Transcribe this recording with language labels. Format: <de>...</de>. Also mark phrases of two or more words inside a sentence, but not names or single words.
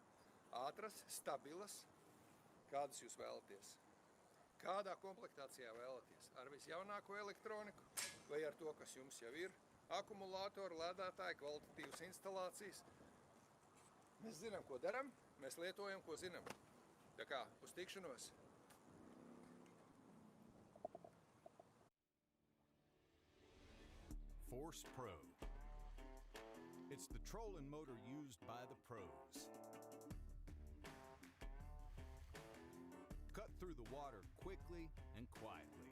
<lv>Ātras, stabilas, kādas jūs vēlaties. Kādā komplektācijā vēlaties? Ar visjaunāko elektroniku vai ar to, kas jums jau ir? Akumulātori, lēdētāji, kvalitatīvas instalācijas. Mēs zinām, ko daram, mēs lietojam, ko zinām. Tā kā, uz tikšanos! Force Pro.</lv> <en>It's the trolling motor used by the pros. Cut through the water quickly and quietly.</en>